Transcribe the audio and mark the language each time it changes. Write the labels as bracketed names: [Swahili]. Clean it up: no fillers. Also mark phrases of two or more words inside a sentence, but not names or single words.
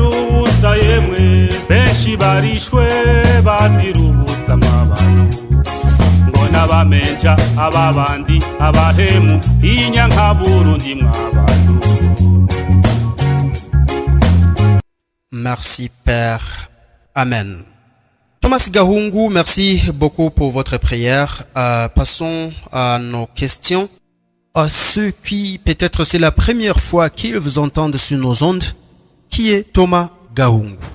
[Rundi] ubusa yemwe benshi barishwe bazira ubusa mwabantu ngo n'abamenja ababandi abahemu inyanka Burundi mwabantu. [French] Merci Père. Amen. Thomas Gahungu, merci beaucoup pour votre prière. Passons à nos questions. À ceux qui, peut-être c'est la première fois qu'ils vous entendent sur nos ondes, qui est Thomas Gahungu?